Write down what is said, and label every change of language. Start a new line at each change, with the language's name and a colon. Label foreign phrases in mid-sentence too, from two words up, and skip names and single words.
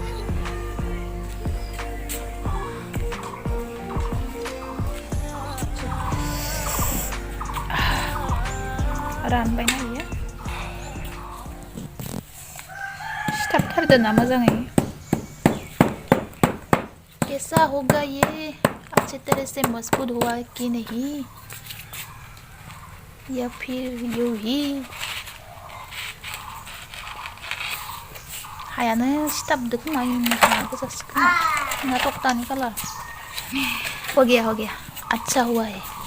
Bodo: रानबाय नायो सिथाबथारदों ना मोजाङै
Hindi: कैसा होगा ये अच्छे तरह से मजबूत हुआ कि नहीं या फिर यूं ही
Bodo: हायानो सिथाबदों खोमा हाया गोजासो खोमा ना टक्टानि कालार
Hindi: हो गया अच्छा हुआ है